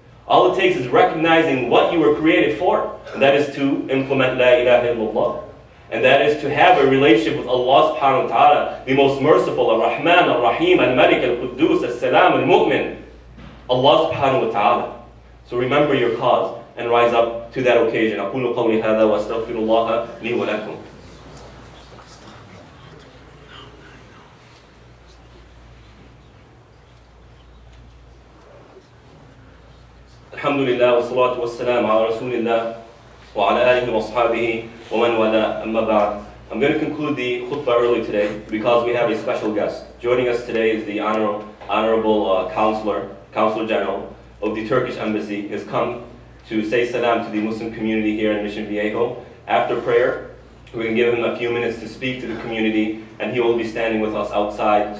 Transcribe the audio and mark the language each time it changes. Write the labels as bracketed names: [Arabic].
[English] All it takes is recognizing what you were created for. And that is to implement La ilaha illallah. And that is to have a relationship with Allah subhanahu wa ta'ala, the most merciful, Ar-Rahman, Ar-Rahim, Al-Malik, Al-Quddus, Al-Salam, Al-Mu'min. Allah subhanahu wa ta'ala. So remember your cause and rise up to that occasion. [Arabic] أقول قولي هذا وأستغفر الله لي ولكم. الحمد لله والصلاة والسلام على رسول الله وعلى آله وأصحابه ومن والاه أما بعد. [English] I'm going to conclude the khutbah early today because we have a special guest. Joining us today is the Honorable Consul General of the Turkish Embassy. He has come to say salam to the Muslim community here in Mission Viejo. After prayer, we're going to give him a few minutes to speak to the community, and he will be standing with us outside.